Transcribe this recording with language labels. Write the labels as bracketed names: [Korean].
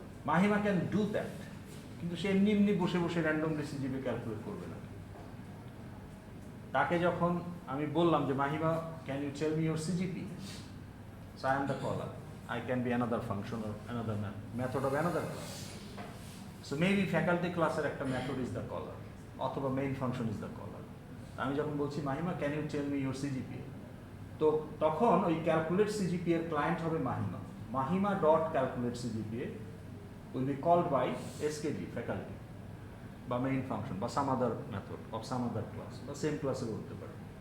[Bangla] Mahima [English] can do that, [Bangla] কিন্তু সে এমনি এমনি বসে বসে র্যান্ডমলি সিজিপিএ ক্যালকুলেট করবে না। তাকে যখন আমি বললাম যে [English] Mahima can you tell me your CGP, so I am the caller, I can be another function or another method of another class. So maybe faculty class [Bangla] er ekta [English] method is the caller, অথবা main function is the caller. [Bangla] আমি যখন বলছি Mahima [English] can you tell me your CGPA, [Bangla] তো তখন ওই calculate CGPA এর client হবে Mahima. [English] Mahima dot calculate CGPA will be called by SKD faculty বা main function বা some other method of some other class বা same ক্লাসে [Bangla] বলতে পারে।